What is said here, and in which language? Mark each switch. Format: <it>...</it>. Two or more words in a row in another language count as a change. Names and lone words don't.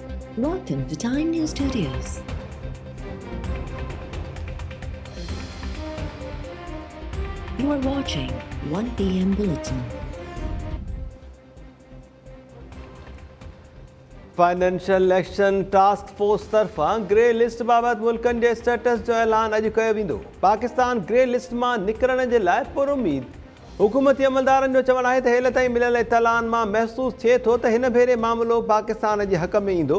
<en>Welcome to Time News Studios. You are watching 1 PM Bulletin.</en> <sd>फाइनेंशियल एक्शन टास्क फोर्स तरफां</sd> <en>grey list</en> <sd>बाबत मुल्कनि जे स्टेटस जो ऐलान अॼु कयो वेंदो। पाकिस्तान</sd> <en>grey list</en> <sd>मां निकिरण जे लाइ पुरुमीद हुकूमती अमलदारनि जो चवणु आहे त हेल ताईं मिलियल इतलाउनि मां महसूस थिए थो त हिन भेरे मामिलो पाकिस्तान जे हक़ में ईंदो।</sd>